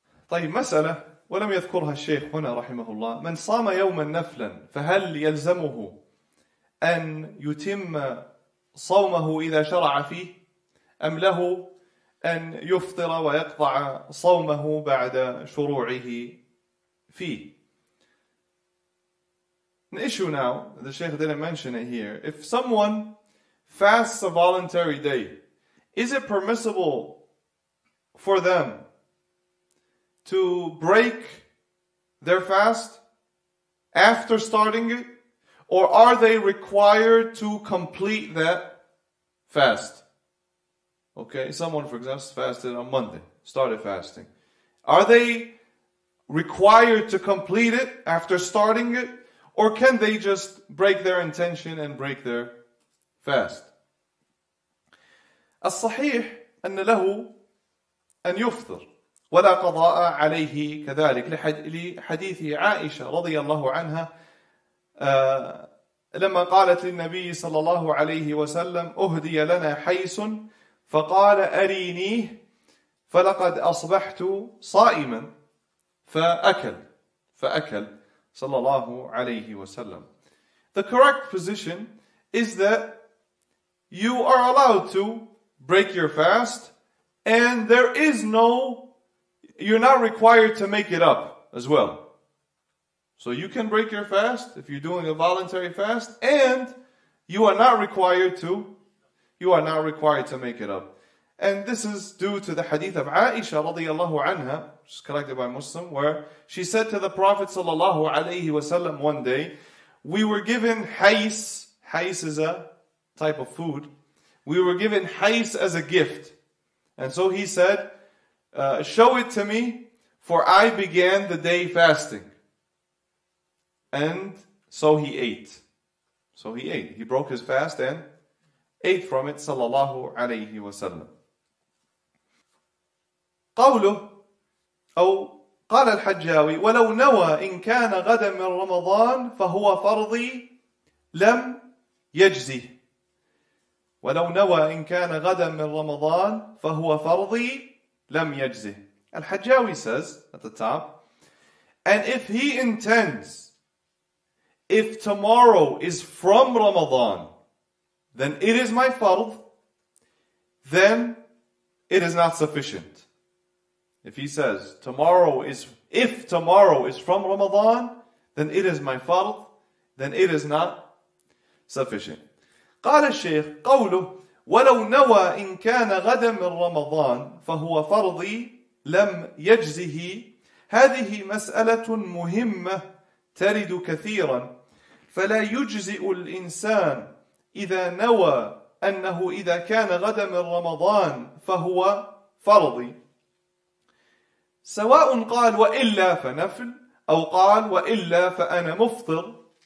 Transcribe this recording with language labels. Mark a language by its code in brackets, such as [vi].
[ar] طيب مسألة ولم يذكرها الشيخ هنا رحمه الله. من صام يوما نفلا فهل يلزمه أن يتم صومه إذا شرع فيه أم له أن يفطر ويقطع صومه بعد شروعه فيه. [en] An issue now, the Shaykh didn't mention it here. If someone fasts a voluntary day, is it permissible for them to break their fast after starting it? Or are they required to complete that fast? Okay, someone, for example, fasted on Monday, started fasting. Are they required to complete it after starting it? Or can they just break their intention and break their fast? [ar] الصحيح أن له أن يفطر ولا قضاء عليه كذلك لحديث عائشة رضي الله عنها لما قالت للنبي صلى الله عليه وسلم أهدي لنا حيس فقال أرينيه فلقد أصبحت صائما فأكل صلى الله عليه وسلم. [en] The correct position is that you are allowed to break your fast, and you're not required to make it up as well. So you can break your fast if you're doing a voluntary fast, and you are not required to make it up. And this is due to the hadith of Aisha radiyallahu anha, which is collected by Muslim, where she said to the Prophet sallallahu alayhi wasallam one day, we were given hais. Hais is a type of food. We were given hais as a gift. And so he said, show it to me, for I began the day fasting. And so he ate. He broke his fast and ate from it sallallahu alayhi wasallam. [ar] قوله أو قال الحجاوي ولو نوى إن كان غدا من رمضان فهو فرضي لم يجزه. ولو نوى إن كان غدا من رمضان فهو فرضي لم يجزه. [en] Al-Hajjawi says at the top, and if he intends, if tomorrow is from Ramadan, then it is my fard, then it is not sufficient. If he says, if tomorrow is from Ramadan, then it is my fard, then it is not sufficient. [ar] قال الشيخ قوله ولو نوى إن كان غدا من رمضان فهو فرضي لم يجزه. هذه مسألة مهمة ترد كثيرا، فلا يجزئ الإنسان إذا نوى أنه إذا كان غدا من رمضان فهو فرضي، سواء قال وإلا فنفل أو قال وإلا فأنا مفطر.